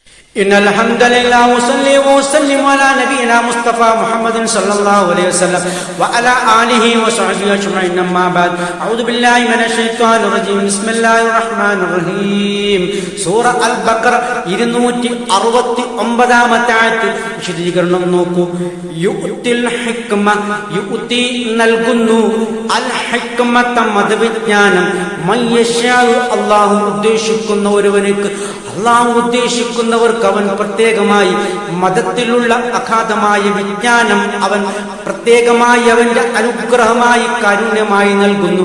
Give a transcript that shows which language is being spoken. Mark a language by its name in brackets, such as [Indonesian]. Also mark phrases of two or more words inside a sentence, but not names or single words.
[Arabic] إن الحمد لله وصلي وسلم على نبينا مصطفى محمد صلى الله عليه وسلم وعلى آله وصحبه أجمعين أما بعد أعوذ بالله من الشيطان الرجيم بسم الله الرحمن الرحيم [Malayalam] സൂറ അൽ ബഖറ 269-ാമത്തെ ആയത്ത് വിശദീകരണം നോക്കൂ. [Arabic] يؤتي الحكمة, [Malayalam] യുത്തി നൽകുന്നു, [Arabic] الحكمة [Malayalam] മതവിജ്ഞാനം, മയ്യശാഉ അല്ലാഹു ഉദ്ദേശിക്കുന്ന ഒരുവനുക്ക്, അല്ലാഹു ഉദ്ദേശിക്കുന്നവർക്ക് അവൻ പ്രത്യേകമായി മതത്തിലുള്ള അഗാധമായ വിജ്ഞാനം അവൻ പ്രത്യേകമായി അവന്റെ അനുഗ്രഹമായി കാരുണ്യമായി നൽകുന്നു.